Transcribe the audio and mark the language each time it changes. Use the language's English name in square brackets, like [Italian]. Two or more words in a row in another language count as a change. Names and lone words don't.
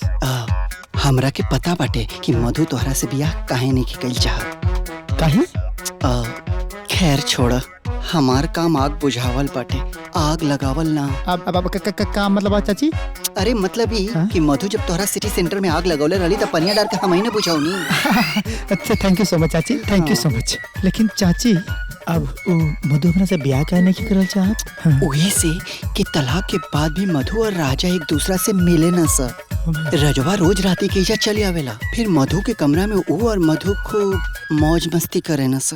[Bhojpuri] हमरा के पता बाटे कि मधु तोहरा से बियाह काहे नहीं कइल चाहत। काहे? खैर छोड़, हमार काम आग बुझावल बाटे, आग लगावल ना। अब का मतलब चाची? अरे मतलब ही कि मधु जब तोहरा सिटी सेंटर में आग लगौले रही तो पनिया डाल के हम ही ना बुझाऊनी। [English] अच्छा Thank you so much चाची, Thank you so much. [Bhojpuri] लेकिन चाची अब मधु हमरा से ब्याह काहे नहीं करल चाहत? वही से कि तलाक के बाद भी मधु और राजा एक दूसरा से मिले न सर। रजवा रोज राती के इजा चली आवेला, फिर मधु के कमरा में वो और मधु खूब मौज मस्ती करे न सर।